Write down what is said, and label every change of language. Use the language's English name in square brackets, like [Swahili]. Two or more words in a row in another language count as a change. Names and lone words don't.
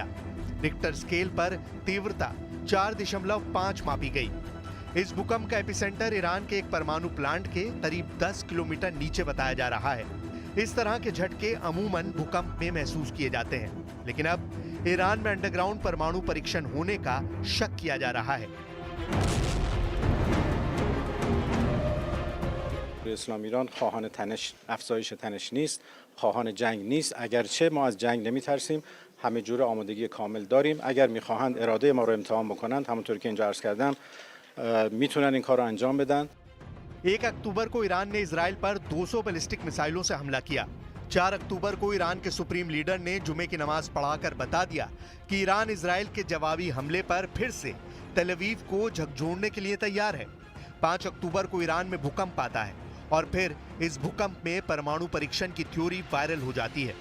[Hindi] रिक्टर स्केल पर तीव्रता 4.5 मापी गई। इस भूकंप का एपिसेंटर ईरान के एक परमाणु प्लांट के करीब 10 किलोमीटर नीचे बताया जा रहा है। इस तरह के झटके अमूमन भूकंप में महसूस किए जाते हैं, लेकिन अब ईरान में अंडरग्राउंड परमाणु परीक्षण होने का शक किया जा रहा है। [Persian] اسلام ایران خواهان افزایش تنش نیست، خواهان جنگ نیست. اگرچه ما از جنگ نمیترسیم، همه جوره آمادگی کامل داریم. اگر میخواهند اراده ما رو امتحان بکنند، همونطور که اینجا عرض کردم، میتونن این کار رو انجام بدن. [Hindi] 1 अक्टूबर को ईरान ने इजराइल पर 200 बैलिस्टिक मिसाइलों से हमला किया। 4 अक्टूबर को ईरान के सुप्रीम लीडर ने जुमे की नमाज पढ़ाकर बता दिया कि ईरान इजराइल के जवाबी हमले पर फिर से तेल अवीव को झकझोरने के लिए तैयार है। 5 अक्टूबर को ईरान में भूकंप आता है और फिर इस भूकंप में परमाणु परीक्षण की थ्योरी वायरल हो जाती है।